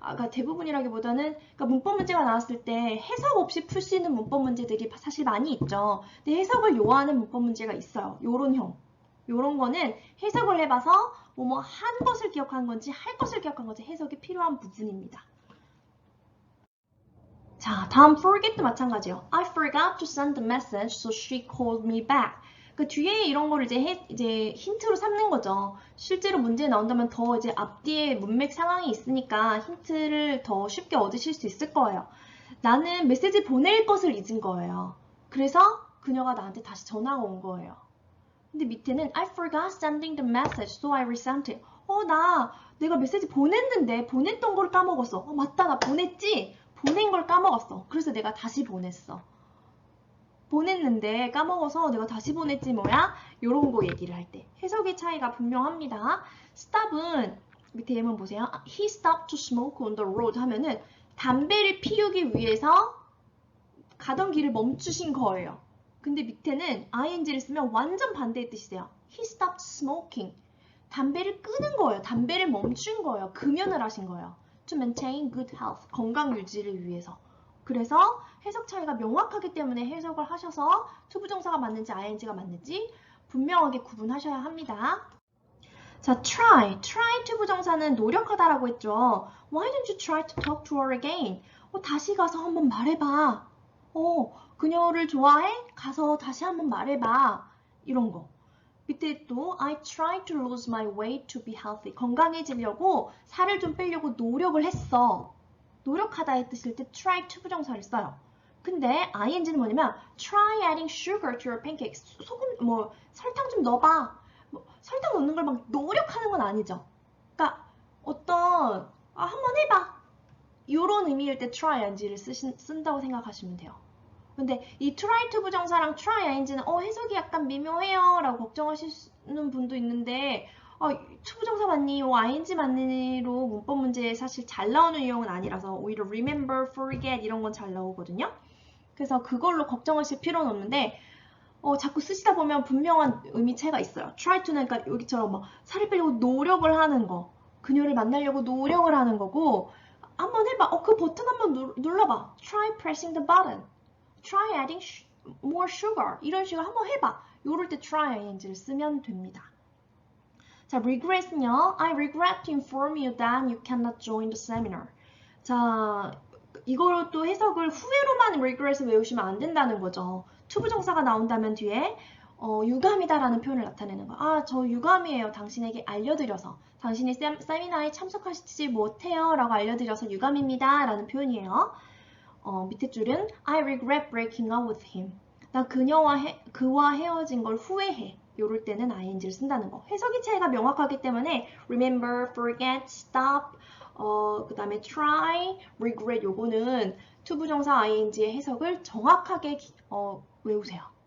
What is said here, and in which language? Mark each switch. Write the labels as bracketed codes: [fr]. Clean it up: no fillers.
[ko] 대부분이라기보다는 문법 문제가 나왔을 때 해석 없이 풀 수 있는 문법 문제들이 사실 많이 있죠. 근데 해석을 요하는 문법 문제가 있어요. 요런 거는 해석을 해봐서 뭐뭐 한 것을 기억한 건지 할 것을 기억한 건지 해석이 필요한 부분입니다. 자, 다음 forget도 마찬가지예요. [en] I forgot to send the message, so she called me back. [ko] 그 뒤에 이런 거를 이제 힌트로 삼는 거죠. 실제로 문제에 나온다면 더 이제 앞뒤에 문맥 상황이 있으니까 힌트를 더 쉽게 얻으실 수 있을 거예요. 나는 메시지 보낼 것을 잊은 거예요. 그래서 그녀가 나한테 다시 전화가 온 거예요. 근데 밑에는 [en] I forgot sending the message, so I resent it. [ko] 내가 메시지 보냈는데 보냈던 걸 까먹었어. 맞다, 나 보냈지? 보낸 걸 까먹었어. 그래서 내가 다시 보냈어. 보냈는데 까먹어서 내가 다시 보냈지 뭐야? 요런 거 얘기를 할 때 해석의 차이가 분명합니다. stop은 밑에 예문 보세요. [en] He stopped to smoke on the road [ko] 하면은 담배를 피우기 위해서 가던 길을 멈추신 거예요. 근데 밑에는 ing를 쓰면 완전 반대의 뜻이세요. [en] He stopped smoking. [ko] 담배를 끄는 거예요. 담배를 멈춘 거예요. 금연을 하신 거예요. [en] To maintain good health. [ko] 건강 유지를 위해서. 그래서 해석 차이가 명확하기 때문에 해석을 하셔서 투부정사가 맞는지 ing가 맞는지 분명하게 구분하셔야 합니다. 자, try 투부정사는 노력하다라고 했죠. [en] Why don't you try to talk to her again? [ko] 다시 가서 한번 말해봐. 그녀를 좋아해? 가서 다시 한번 말해봐. 이런 거. 밑에 또 [en] I tried to lose my weight to be healthy. [ko] 건강해지려고 살을 좀 빼려고 노력을 했어. 노력하다의 뜻일 때 try to 부정사를 써요. 근데 ing는 뭐냐면 [en] try adding sugar to your pancakes. [ko] 설탕 좀 넣어봐. 설탕 넣는 걸 막 노력하는 건 아니죠. 그러니까 한번 해봐. 이런 의미일 때 try ing를 쓴다고 생각하시면 돼요. 근데 이 try to 부정사랑 try ing는 해석이 약간 미묘해요 라고 걱정하시는 분도 있는데 to 부정사 맞니? ing 맞니로 문법 문제에 사실 잘 나오는 유형은 아니라서 오히려 remember, forget 이런 건 잘 나오거든요. 그래서 그걸로 걱정하실 필요는 없는데 자꾸 쓰시다 보면 분명한 의미 차이가 있어요. try to는 그러니까 여기처럼 막 살을 빼려고 노력을 하는 거, 그녀를 만나려고 노력을 하는 거고, 한번 해봐. 그 버튼 한번 눌러봐. [en] try pressing the button. try adding more sugar. [ko] 이런 식으로 한번 해봐. 요럴 때 try ing를 쓰면 됩니다. 자, regret은요. [en] I regret to inform you that you cannot join the seminar. [ko] 자, 이거로 또 해석을 후회로만 regret을 외우시면 안 된다는 거죠. 투부정사가 나온다면 뒤에 유감이다라는 표현을 나타내는 거야. 저 유감이에요. 당신에게 알려드려서. 당신이 세미나에 참석하시지 못해요. 라고 알려드려서 유감입니다. 라는 표현이에요. [en] 밑에 줄은 I regret breaking up with him. [ko] 나 그와 헤어진 걸 후회해. 요럴 때는 ing를 쓴다는 거. 해석의 차이가 명확하기 때문에 remember, forget, stop, 그 다음에 try, regret 요거는 투부정사 ing의 해석을 정확하게 외우세요.